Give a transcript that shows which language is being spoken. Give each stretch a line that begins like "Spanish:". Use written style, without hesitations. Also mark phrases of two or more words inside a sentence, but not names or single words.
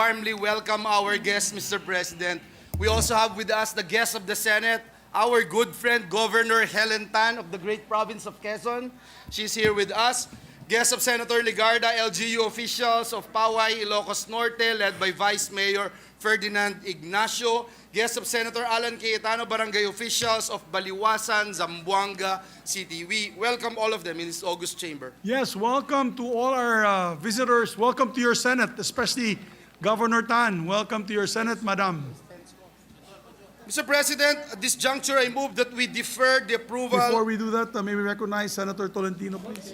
English: warmly welcome our guests, Mr. President. We also have with us the guest of the Senate, our good friend, Governor Helen Tan of the great province of Quezon. She's here with us. Guest of Senator Legarda, LGU officials of Poway, Ilocos Norte, led by Vice Mayor Ferdinand Ignacio. Guest of Senator Alan Cayetano, barangay officials of Baliwasan, Zamboanga City. We welcome all of them in this august chamber. Yes, welcome to all our visitors. Welcome to your Senate, especially Governor Tan. Welcome to your Senate, Madam. Mr. President, at this juncture, I move that we defer the approval. Before we do that, may we recognize Senator Tolentino, please?